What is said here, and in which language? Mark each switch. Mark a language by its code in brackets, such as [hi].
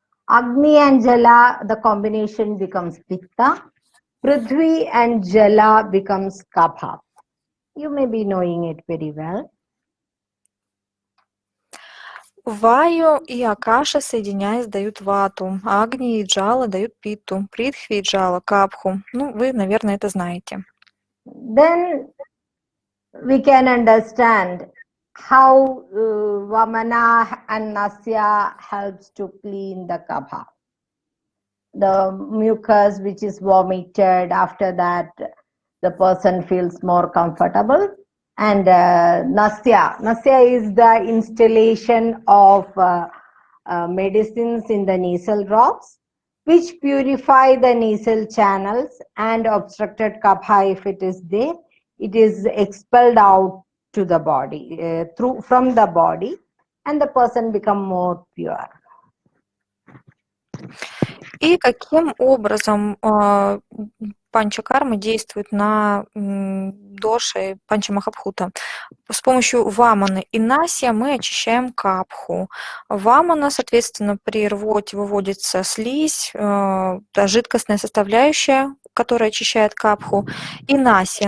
[en] Agni and Jala, the combination becomes Pitta. Prithvi and Jala becomes Kapha. You may be knowing it very well. [ru] Ваю и Акаша, соединяясь, дают вату, Агни и Джала дают питту, Притхви и Джала капху. Ну, вы, наверное, это знаете. [en] Then we can understand how Vamana and Nasya helps to clean the kapha. The mucus which is vomited, after that the person feels more comfortable. And Nasya is the installation of medicines in the nasal drops, which purify the nasal channels, and obstructed kapha, if it is there, it is expelled out to the body, from the body, and the person become more pure. [ru] И каким образом панчакарма действует на доши панчамахабхута? С помощью ваманы и насия мы очищаем капху. Вамана, соответственно, при рвоте выводится слизь, жидкостная составляющая, которая очищает капху. И насия.